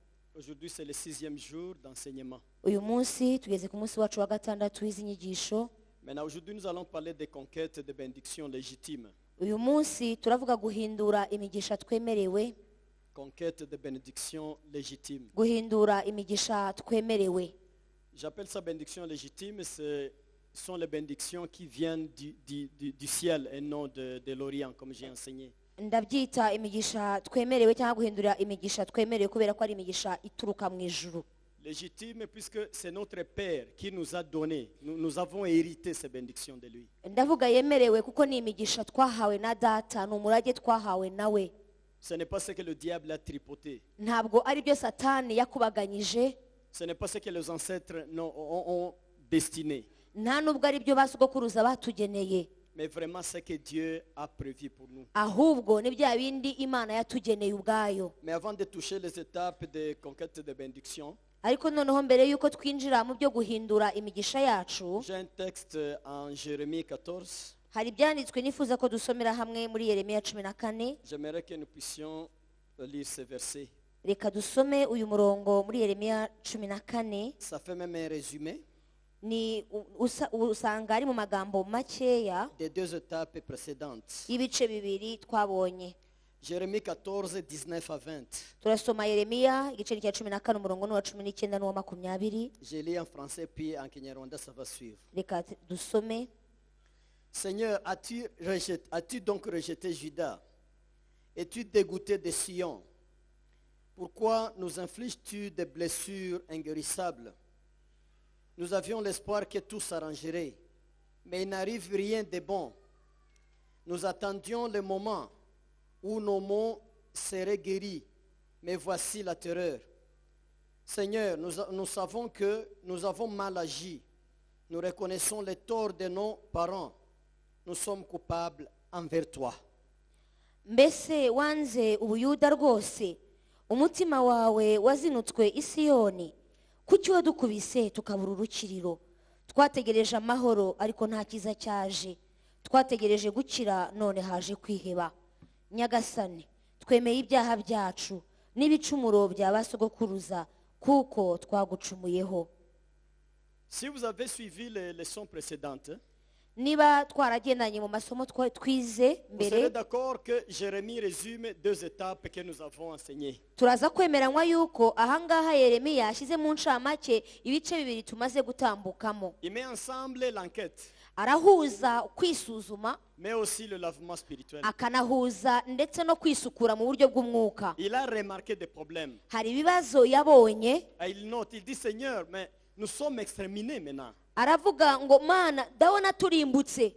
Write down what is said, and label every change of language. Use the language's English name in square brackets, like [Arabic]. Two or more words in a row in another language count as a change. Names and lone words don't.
[French] Aujourd'hui, c'est le 6e jour d'enseignement. [Kinyarwanda] uyu munsi tugeze ku munsi wacu wa gatandatu w'izi nyigisho. [French] Maintenant, aujourd'hui, nous allons parler des conquêtes de bénédictions légitimes. [Kinyarwanda] Uyu munsi turavuga guhindura imigisha twemerewe. [French] Conquête de bénédictions légitimes. [Kinyarwanda] Guhindura imigisha twemerewe. [French] J'appelle ça bénédiction légitime. Ce sont les bénédictions qui viennent du ciel et non de l'Orient, comme j'ai enseigné. [Kinyarwanda] Ndabyita imigisha twemerewe cyangwa guhindura imigisha twemerewe kubera ko ari imigisha ituruka mu ijuru. [French] Légitime puisque c'est notre Père qui nous a donné. Nous avons hérité ces bénédictions de lui. [Kinyarwanda] Ndavuga yemerewe kuko ni imigisha twahawe na data, ni umurage twahawe nawe. [French] Ce n'est pas ce que le diable a tripoté. [Kinyarwanda] Ntabwo ari byo Satani yakubaganyije. [French] Ce n'est pas ce que les ancêtres ont destiné. [Kinyarwanda] Nta nubwo ari byo basugokuruza batugeneye. [French] Mais vraiment ce que Dieu a prévu pour nous. [Kinyarwanda] Ahubwo ni bya bindi Imana yatugeneye ubwayo. [French] Mais avant de toucher les étapes de conquête de bénédiction, [Kinyarwanda] ariko noneho mbere yuko twinjira mu byo guhindura imigisha yacu, [French] j'ai un texte en Jérémie 14. [Kinyarwanda] hari ibyanditswe nifuza ko dusomera hamwe muri Yeremiya 14. [French] J'aimerais que nous puissions lire ce verset. [Kinyarwanda] Reka dusome uyu murongo muri Yeremiya 14. [French] Ça fait même un résumé [Kinyarwanda] Ni usanga ari mu magambo makeya [French] des deux étapes précédentes. [Kinyarwanda] y'ibice bibiri twabonye. [French] Jérémie 14, 19 à 20. [Kinyarwanda] Turasoma Yeremiya igice cya 14 umurongo n'uwa 19 n'uwa 20. [French] Je lis en français puis en Kinyarwanda ça va suivre. [Kinyarwanda] Reka dusome. [French] Seigneur, as-tu donc rejeté Juda? Es-tu dégoûté de Sion? Pourquoi nous infliges-tu des blessures inguérissables? Nous avions l'espoir que tout s'arrangerait, mais il n'arrive rien de bon. Nous attendions le moment où nos maux seraient guéris, mais voici la terreur. Seigneur, nous savons que nous avons mal agi. Nous reconnaissons les torts de nos parents. Nous sommes coupables envers toi. [Kinyarwanda] Mbese wanze ubuyuda rwose, umutima wawe wazinutswe Isiyoni. Kuki wadukubise tukabura urukiriro? Twategereje amahoro ariko nta kiza cyaje. Twategereje gukira none haje kwiheba. Nyagasani, twemeye ibyaha byacu n'ibicumuro bya basogokuruza kuko twagucumuyeho. [French] Si vous avez suivi les leçons précédentes, [Kinyarwanda] Niba twaragendanye mu masomo twize [French] vous serez [Kinyarwanda] mbere, [French] d'accord que Jérémie résume deux étapes que nous avons enseignées. [Kinyarwanda] turaza kwemeranywa yuko ahangaha Yeremiya yashyize mu ncamake ibice bibiri tumaze gutambukamo. [French] Il met ensemble l'enquête, [Kinyarwanda] Arahuza kwisuzuma, [French] mais aussi le lavement spirituel. [Kinyarwanda] akanahuza ndetse no kwisukura mu buryo bw'umwuka. [French] Il a remarqué des problèmes. [Kinyarwanda] Hari ibibazo yabonye, [French] Et il note, il dit, Seigneur, mais nous sommes exterminés maintenant. [Kinyarwanda] aravuga ngo Mana ndabona turimbutse,